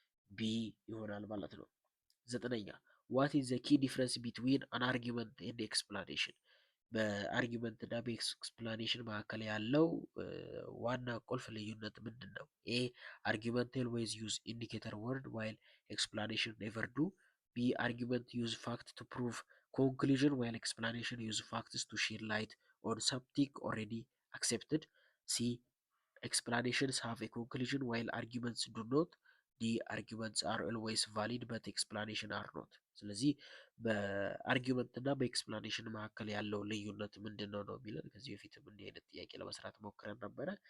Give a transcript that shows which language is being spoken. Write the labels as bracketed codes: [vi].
[am] ቢ ይሆናል ማለት ነው። ዘጠነኛ [en] ዋት ኢዝ ዘ ኪ ዲፍረንስ ቢትዊን አን አርጊመንት ኤንድ ኤክስፕላኔሽን። [am] በአርጊመንት እና በኤክስፕላኔሽን መካከል ያለው ዋና ቁልፍ ልዩነት ምንድን ነው? [en] ኤ አርጊመንት ኦልዌይዝ ዩዝ ኢንዲኬተር ወርድ ዋይል ኤክስፕላኔሽን ኔቨር ዱ። ቢ አርጊመንት ዩዝ ፋክት ቱ ፕሩቭ ኮንክሉዥን ዋይል ኤክስፕላኔሽን ዩዝ ፋክትስ ቱ ሼድ ላይት ኦን something already accepted. C explanations have a conclusion while arguments do not. D arguments are always valid but explanation are not. [am] ስለዚህ በአርጊመንት እና በኤክስፕላኔሽን መካከል ያለው ልዩነት ምንድን ነው ነው የሚለን። ከዚህ በፊትም እንዲህ አይነት ጥያቄ ለመስራት ሞክረን ነበረ።